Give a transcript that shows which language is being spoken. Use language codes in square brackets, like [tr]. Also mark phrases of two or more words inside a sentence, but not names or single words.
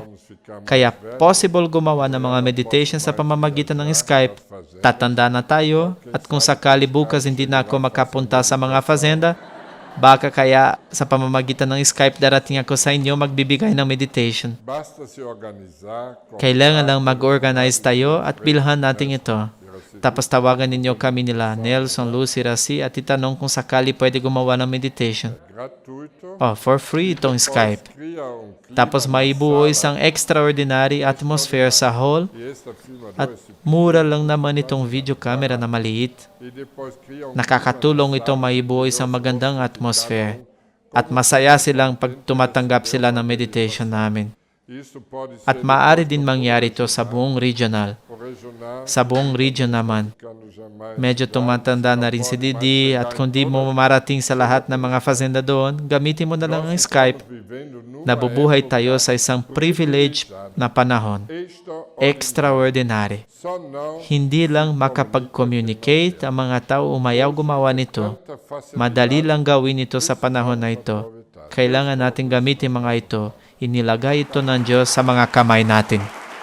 [tl] Kaya possible gumawa ng mga meditation sa pamamagitan ng Skype. Tatanda na tayo at kung sakali bukas hindi na ako makapunta sa mga fazenda, baka kaya sa pamamagitan ng Skype darating ako sa inyo magbibigay ng meditation. [pt] Basta se organizar, [tl] Kailangan lang mag-organize tayo at bilhan natin ito. Tapos tawagan ninyo kami nila, Nelson, Lucy, Raci, at itanong kung sakali pwede gumawa ng meditation. [pt] gratuito. [en] For free [tl] itong Skype. [pt] Cria clima [tl] Tapos maibuo isang [en] extraordinary atmosphere [tl] sa hall [pt] e esta filmador [tl] at mura lang naman itong video camera na maliit. [pt] e depois cria [tl] Nakakatulong itong maibuo isang magandang atmosphere. At masaya silang pag tumatanggap sila ng meditation namin. [pt] Isso pode ser [tl] At maaari din mangyari ito sa buong regional. [pt] regional, [tl] Sa buong region naman. [pt] ficando jamais [tl] Medyo tumatanda na rin si Didi at kung di mo marating sa lahat ng mga fazenda doon, gamitin mo na lang ang Skype. [pt] vivendo numa [tl] Nabubuhay tayo sa isang privileged na panahon. Extraordinary. [pt] só não [tl] Hindi lang makapag-communicate ang mga tao umayaw gumawa nito. [pt] tanta facilidade [tl] Madali lang gawin ito sa panahon na ito. Kailangan natin gamitin mga ito. Inilagay ito ng Diyos sa mga kamay natin.